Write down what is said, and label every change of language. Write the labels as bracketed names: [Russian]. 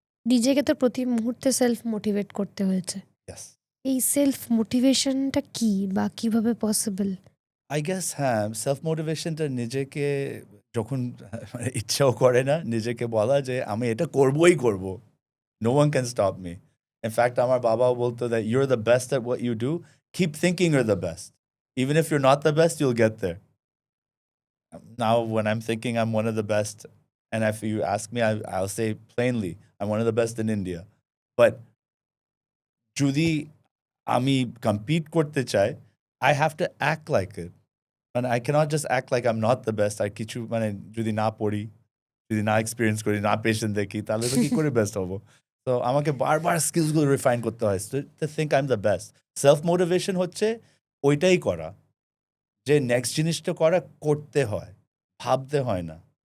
[Bangla] নিজেকে তো প্রতি মুহূর্তে সেলফ মোটিভেট করতে হয়েছে। [English] yes [Bangla] এই সেলফ মোটিভেশনটা কি বা কিভাবে পসিবল? আই গেস হ্যাঁ সেলফ মোটিভেশনটা নিজেকে যখন মানে ইচ্ছাও করে না নিজেকে বলা যে আমি এটা করবই করব, [English] no one can stop me. In fact [Bangla] আমার বাবাও বলতো [English] that you're the best at what you do, keep thinking you're the best, even if you're not the best you'll get there. Now when I'm thinking I'm one of the best, and if you ask me I'll say plainly I'm one of the best in India, but [Bangla] যদি আমি compete করতে চাই [English] I have to act like it. And I cannot just act like I'm not the best. [Bangla] আর কিছু মানে যদি না পড়ি, যদি না এক্সপিরিয়েন্স করি, না পেশেন্ট দেখি, তাহলে তো কি করে বেস্ট হবো? তো আমাকে বারবার স্কিলসগুলো রিফাইন করতে হয় [English] to think I'm the best. [Bangla] Self motivation হচ্ছে ওইটাই করা, যে নেক্সট জিনিসটা করতে হয়, ভাবতে হয় না।